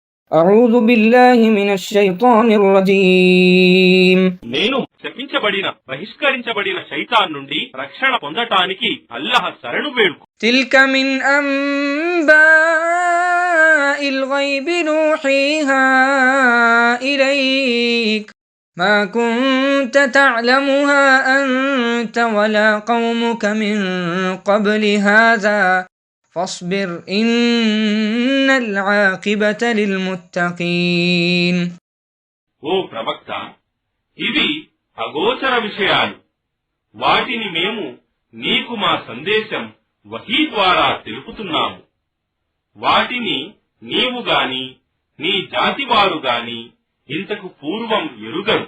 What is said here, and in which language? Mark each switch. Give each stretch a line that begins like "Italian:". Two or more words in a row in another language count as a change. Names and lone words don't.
Arabic: أعوذ بالله من الشيطان الرجيم
Telugu: నేను శపించబడిన బహిష్కరించబడిన శైతాన్ నుండి రక్షణ పొందటానికి అల్లాహ్ శరణు వేడుకు.
Arabic: تلك من أنباء الغيب نوحيها إليك ما كنت تعلمها أنت ولا قومك من قبل هذا فاصبر إن العاقبة للمتقين.
Telugu: ఓ ప్రవక్త, ఇవి అగోచర విషయాలు. వాటిని మేము నీకు మా సందేశం వహీ ద్వారా తెలుపుతున్నాము. వాటిని నీవు గాని నీ జాతివారు గాని ఇంతకు పూర్వం ఎరుగరు.